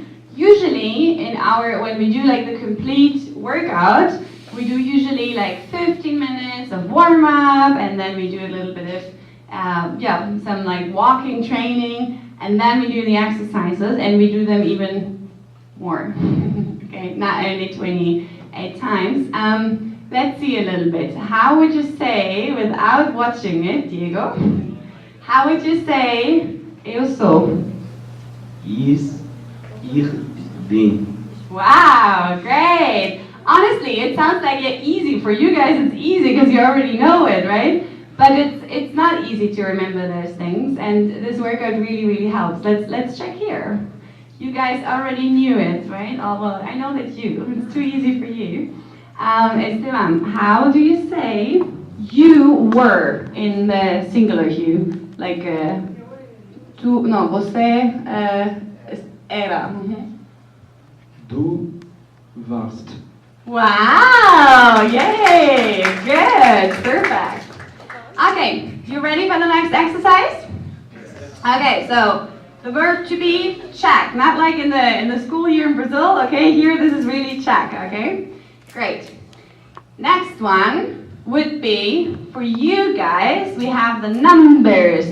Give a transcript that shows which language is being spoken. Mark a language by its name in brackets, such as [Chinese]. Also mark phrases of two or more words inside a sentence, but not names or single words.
[English] Usually when we do like the complete workout, we do usually like 15 minutes of warm up, and then we do a little bit of some like walking training, and then we do the exercises, and we do them even more. Okay, not only 28 times. Let's see a little bit. How would you say, without watching it, Diego, how would you say [Portuguese] eu sou? [German] Ich bin. [English] Wow, great. Honestly, it sounds like it's easy. For you guys, it's easy because you already know it, right? But it's not easy to remember those things, and this workout really, really helps. Let's check here. You guys already knew it, right? Oh, well, I know that it's too easy for you. Esteban, how do you say you were in the singular you? Like, [Portuguese] você era. [German] Du warst. [English] Wow, yay, good, perfect. Okay, you ready for the next exercise? Okay, so the verb to be, check. Not like in the school year in Brazil, okay? Here, this is really check, okay? Great. Next one would be, for you guys, we have the numbers.